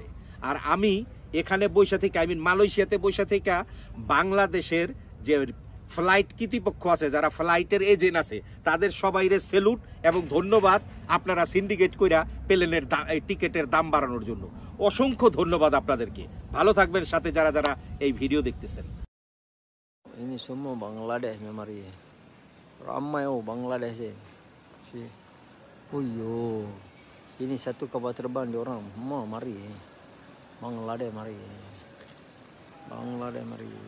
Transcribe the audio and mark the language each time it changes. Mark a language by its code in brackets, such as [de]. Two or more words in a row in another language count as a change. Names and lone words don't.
[bn] আর আমি এখানে বৈশা থেকে, মালয়েশিয়াতে বৈশা থেকে বাংলাদেশের যে ফ্লাইট কর্তৃপক্ষ আছে, যারা ফ্লাইটের এজেন্ট আছে, তাদের সবাইরে সেলুট এবং ধন্যবাদ। আপনারা সিন্ডিকেট কইরা প্লেনের টিকিটের দাম বাড়ানোর জন্য অসংখ্য ধন্যবাদ আপনাদেরকে। ভালো থাকবেন, সাথে যারা যারা এই ভিডিও দেখতেছেন। [ms] Ini semua Bangladesh mari. Ramai Bangladesh si. Oh yo. Ini satu kapal terbang di orang. Semua mari. Bangladesh mari.